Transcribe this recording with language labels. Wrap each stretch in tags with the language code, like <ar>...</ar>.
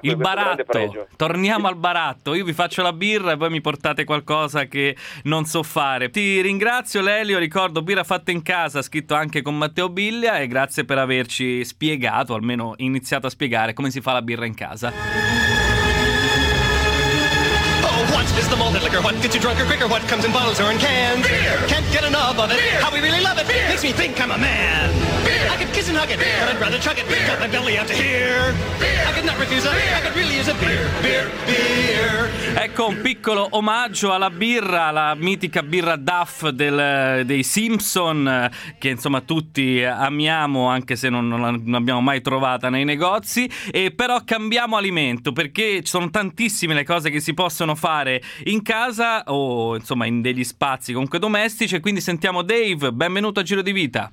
<it>Il baratto. Torniamo al baratto. Io vi faccio la birra e voi mi portate qualcosa che non so fare. Ti ringrazio, Lelio. Ricordo, birra fatta in casa, scritto anche con Matteo Biglia, e grazie per averci spiegato, almeno iniziato a spiegare, come si fa la birra in casa.</it> <en>Oh, what is the malted liquor? What gets you drunk or quicker? What comes in bottles or in cans? Beer! Can't get enough of it. Beer! How we really love it. Beer! Makes me think I'm a man. Beer! I could kiss and hug it. Beer! But I'd rather chug it. Beer! Got my belly out to here. Beer! I could not refuse it. Beer! I could really use a beer. Beer, beer.</en> <it>Ecco, un piccolo omaggio alla birra, alla mitica birra Duff dei Simpson, che insomma tutti amiamo, anche se non abbiamo mai trovata nei negozi. E però cambiamo alimento, perché ci sono tantissime le cose che si possono fare in casa o insomma in degli spazi comunque domestici, e quindi sentiamo Dave, benvenuto a Giro di Vita.</it>